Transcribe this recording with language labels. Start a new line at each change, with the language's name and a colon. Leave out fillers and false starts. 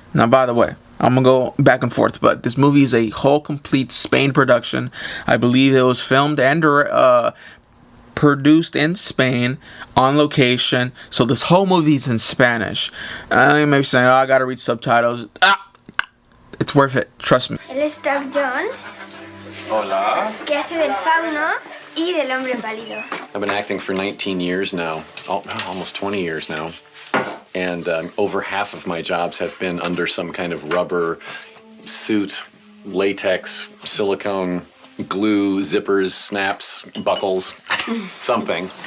English: Now, by the way, I'm gonna go back and forth, but this movie is a whole complete Spain production. I believe it was filmed and produced in Spain on location, so this whole movie is in Spanish. You may be saying, I gotta read subtitles. It's worth it, trust me.
Spanish: Él es Doug Jones. Hola. Que hace del fauno y del hombre pálido.
English: I've been acting for 19 years now, almost 20 years now. And over half of my jobs have been under some kind of rubber suit, latex, silicone, glue, zippers, snaps, buckles, something.